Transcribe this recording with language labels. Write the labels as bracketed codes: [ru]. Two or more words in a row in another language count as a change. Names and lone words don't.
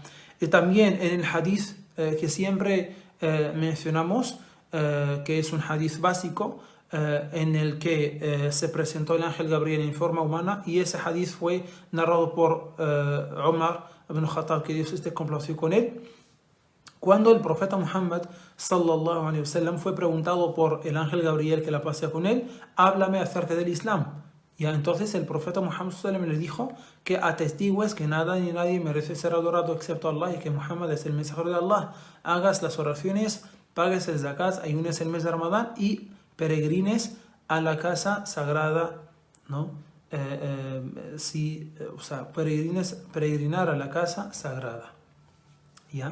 [es] Y también en el hadith que siempre mencionamos, que es un hadith básico, en el que se presentó el ángel Gabriel en forma humana, y ese hadith fue narrado por Umar ibn Khattab, que Dios esté complacido con él. Cuando el profeta Muhammad [ar] صلى الله عليه وسلم [es] fue preguntado por el ángel Gabriel, que la pasea con él, háblame acerca del Islam. Y entonces el profeta Muhammad [ar] صلى الله عليه وسلم [es] le dijo que atestigues que nada ni nadie merece ser adorado excepto Allah y que Muhammad es el mensajero de Allah. Hagas las oraciones, pagues el zakat, ayunes el mes de Ramadán y peregrines a la casa sagrada, ¿no? Peregrinar a la casa sagrada, ¿ya?